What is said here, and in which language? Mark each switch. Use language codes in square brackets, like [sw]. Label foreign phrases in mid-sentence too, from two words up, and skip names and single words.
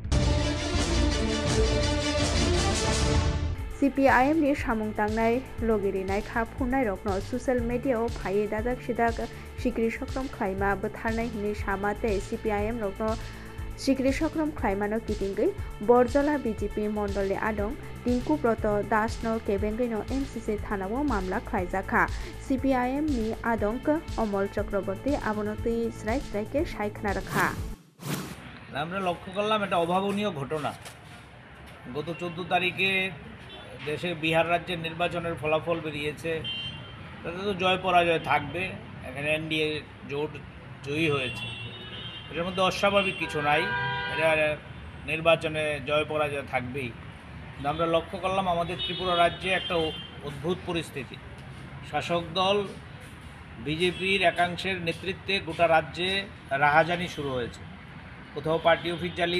[trp] CPIM ni samung tangnai logirinai kha phunai rokno [en] social media [trp] o phai dajak sidak sikri sokrom khlaima botharnai hini samate CPIM rokno sikri sokrom khlaima no kitingei Borjola BJP mondole adong Tinkubrata Das no Kebengai no MCC thanao mamla khlaijaka CPIM ni adong Amol Chakraborty abonoti sraike সাইখনা রাখা [bn] আমরা লক্ষ্য করলাম এটা অভাবনীয় ঘটনা গত 14 তারিখে দেশে বিহার রাজ্যের নির্বাচনের ফলাফল বেরিয়েছে তাতে তো জয় পরাজয় থাকবে এখানে এনডিএ জোট জয়ী হয়েছে এর মধ্যে অস্বাভাবিক কিছু নাই এটা নির্বাচনে জয় পরাজয় থাকবেই আমরা লক্ষ্য করলাম আমাদের ত্রিপুরা রাজ্যে একটা অদ্ভুত পরিস্থিতি শাসক দল বিজেপির একাংশের নেতৃত্বে গোটা রাজ্যে রাহাজানি শুরু হয়েছে কোথাও পার্টি অফিস জ্বালিয়ে